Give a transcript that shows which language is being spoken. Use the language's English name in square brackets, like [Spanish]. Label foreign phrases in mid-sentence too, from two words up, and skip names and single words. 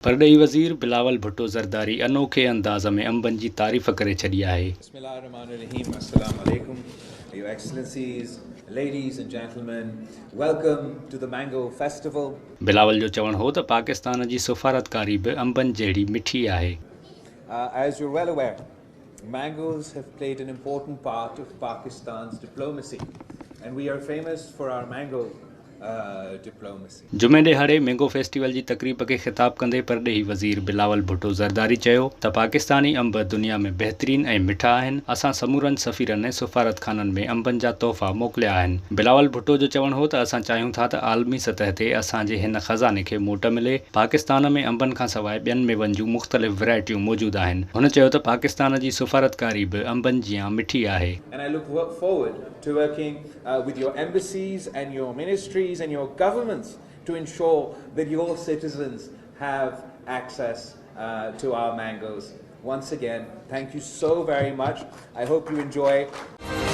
[Sindhi] परॾेही वज़ीर बिलावल भुट्टो ज़रदारी अनोखे अंदाज़ में अंबनि जी तारीफ़ करे छॾी आहे। [Arabic] بسم الله الرحمن الرحيم. السلام عليكم. [English] Your Excellencies, ladies and gentlemen, welcome to the Mango Festival. [Sindhi] बिलावल जो चवणु हो त पाकिस्तान जी सफ़ारतकारी बि अंबनि जहिड़ी मिठी आहे। [English] As you're well aware, mangoes have played an important part of Pakistan's diplomacy, and we are famous for our mango diplomacy. [Sindhi] जुमे ॾिहाड़े मैंगो फेस्टिवल जी तक़रीब खे ख़िताब कंदे परॾेही वज़ीर बिलावल भुट्टो ज़रदारी चयो त पाकिस्तानी अंब दुनिया में बहितरीन ऐं मिठा आहिनि। असां समूरनि सफ़ीरनि ऐं सफ़ारतखाननि में अंबनि जा तोहफ़ा मोकिलिया आहिनि। बिलावल भुट्टो जो चवणु हो त असां चाहियूं था त आलमी सतह ते असांजे हिन ख़ज़ाने खे मोट मिले। पाकिस्तान में अंबनि खां सवाइ ॿियनि मेवनि जूं मुख़्तलिफ़ वैराइटियूं मौजूदु आहिनि। हुन चयो त पाकिस्तान जी सफ़ारतकारी बि अंबनि जियां मिठी आहे। [English] And I look forward to working with your embassies and your ministries and your governments to ensure that your citizens have access to our mangoes. Once again, thank you so very much. I hope you enjoy